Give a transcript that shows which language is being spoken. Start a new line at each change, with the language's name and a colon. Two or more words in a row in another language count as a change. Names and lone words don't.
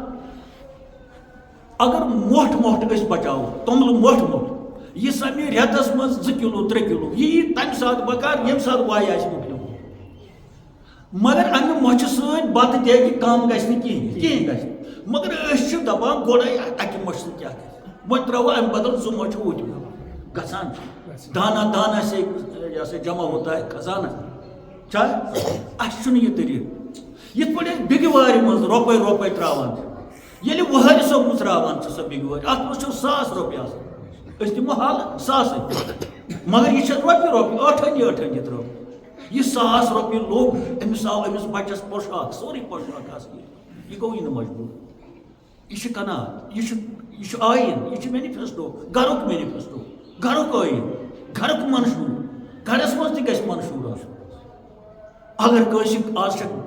Kashmiri: اگر مۄٹھ أسۍ بچاوو توٚملہٕ مۄٹھ یہِ سمہِ رٮ۪تس منٛز 2 کِلوٗ 3 کِلوٗ یہِ یی تمہِ ساتہٕ بکار ییٚمہِ ساتہٕ واے آسہِ مۄکلیومُت مگر امہِ مۄچھِ سۭتۍ بتہٕ تہِ ہیٚکہِ کم گژھِ نہٕ کِہیٖنۍ گژھِ مگر أسۍ چھِ دپان گۄڈے اکہِ مۄچھِ سۭتۍ کیٛاہ گژھِ وۄنۍ ترٛاوو امہِ بدل 2 مۄچھِ ہُتہِ گژھان چھُ دانا سے یہِ ہسا
Urdu: جمع ہوتا ہے
Kashmiri: خزانہ چھا اَسہِ چھُنہٕ یہِ طریٖقہٕ یِتھ پٲٹھۍ أسۍ بِگہِ وارِ منٛز رۄپے ترٛاوان چھِ ییٚلہِ وٕہٕرۍ صٲب ترٛاوان چھِ سۄ بِگہِ وٲرۍ اتھ منٛز چھُ 1,000 رۄپیہِ آسان أسۍ دِمو حال 1,000 مگر یہِ چھِ رۄپیہِ 8 ترٛٲو یہِ 1,000 رۄپیہِ لوٚگ أمِس آو أمِس بچس پۄشاک سورُے پۄشاک آسہِ یہِ گوٚو یہِ نہٕ مجبوٗر یہِ چھِ قناعت یہِ چھُ آیٖن یہِ چھُ مینِفیسٹو گرُک مینِفیسٹو گرُک ٲیٖن گرُک منشوٗر گرس منٛز تہِ گژھِ منشوٗر آسُن اگر کٲنٛسہِ آز چھِ